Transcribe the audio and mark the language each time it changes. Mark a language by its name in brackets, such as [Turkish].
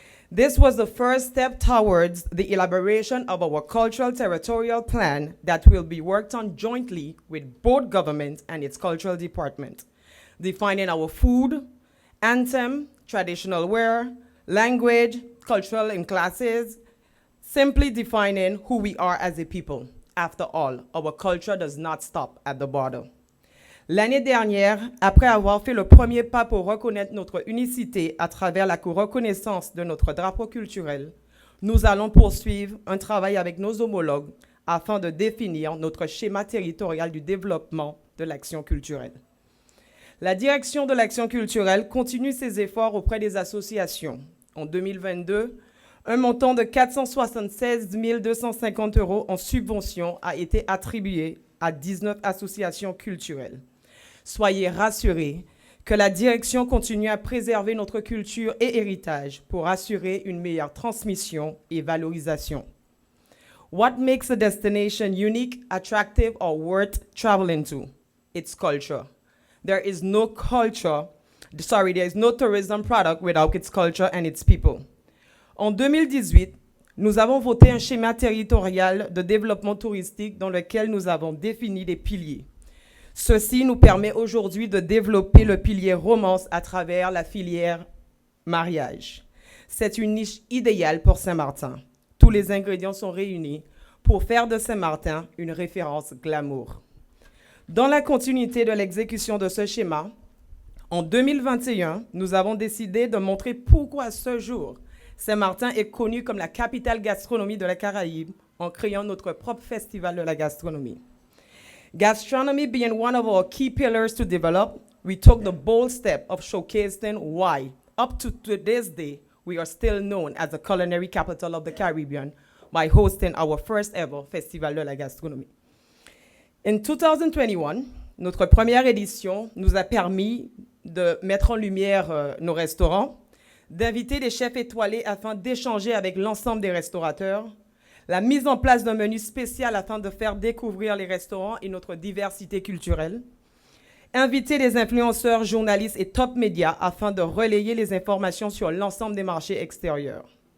[English] This was the first step towards the elaboration of our cultural territorial plan that will be worked on jointly with both governments and its cultural department, defining our food, anthem, traditional wear, language, cultural and classes, simply defining who we are as a people. After all, our culture does not stop at the border. [French] L'année dernière, après avoir fait le premier pas pour reconnaître notre unicité à travers la reconnaissance de notre drapeau culturel, nous allons poursuivre un travail avec nos homologues afin de définir notre schéma territorial du développement de l'action culturelle. La direction de l'action culturelle continue ses efforts auprès des associations. En 2022, un montant de 476 250 € en subvention a été attribué à 19 associations culturelles. Soyez rassurés que la direction continue à préserver notre culture et héritage pour assurer une meilleure transmission et valorisation. [English] What makes a destination unique, attractive, or worth traveling to? Its culture. There is no tourism product without its culture and its people. [French] En 2018, nous avons voté un schéma territorial de développement touristique dans lequel nous avons défini des piliers. Ceci nous permet aujourd'hui de développer le pilier romance à travers la filière mariage. C'est une niche idéale pour Saint-Martin. Tous les ingrédients sont réunis pour faire de Saint-Martin une référence glamour. Dans la continuité de l'exécution de ce schéma, en 2021, nous avons décidé de montrer pourquoi ce jour, Saint-Martin est connu comme la capitale gastronomie de la Caraïbe en créant notre propre festival de la gastronomie. [English] Gastronomy being one of our key pillars to develop, we took the bold step of showcasing why, up to this day, we are still known as the culinary capital of the Caribbean by hosting our first ever [French] festival de la gastronomie. [English] In 2021, [French] notre première édition nous a permis de mettre en lumière nos restaurants, d'inviter des chefs étoilés afin d'échanger avec l'ensemble des restaurateurs, la mise en place d'un menu spécial afin de faire découvrir les restaurants et notre diversité culturelle, inviter des influenceurs, journalistes et top médias afin de relayer les informations sur l'ensemble des marchés extérieurs.